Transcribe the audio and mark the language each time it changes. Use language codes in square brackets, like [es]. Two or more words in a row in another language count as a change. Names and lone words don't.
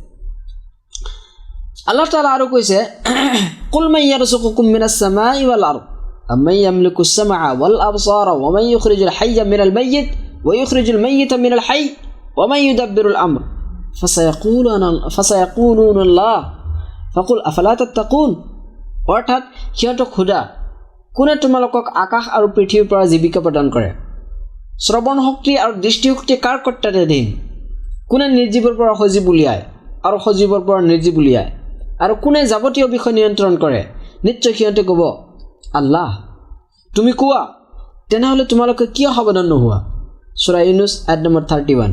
[as] আল্লাহ তাআলা আৰু কৈছে [ar] قل من يرزقكم من السماء والأرض أمن يملك السمع والأبصار ومن يخرج الحي من الميت ويخرج الميت من الحي ومن يدبر الأمر فسيقولون الله فقل أفلا تتقون অৰ্থাৎ [as] সিহঁতক সোধা কোনে তোমালোকক আকাশ আৰু পৃথিৱীৰ পৰা জীৱিকা প্ৰদান কৰে শ্ৰৱণ শক্তি আৰু দৃষ্টিশক্তি কাৰ কৰ্তৃত্বাধীন কোনে নিৰ্জীৱৰ পৰা সজীৱ উলিয়ায় আৰু সজীৱৰ পৰা নিৰ্জীৱ উলিয়ায় আৰু কোনে যাৱতীয় বিষয় নিয়ন্ত্ৰণ কৰে নিশ্চয় সিহঁতে ক'ব আল্লাহ তুমি কোৱা তেনেহ'লে তোমালোকে কিয় সাৱধান নোহোৱা সূৰা ইউনুছ আয়াত নম্বৰ 31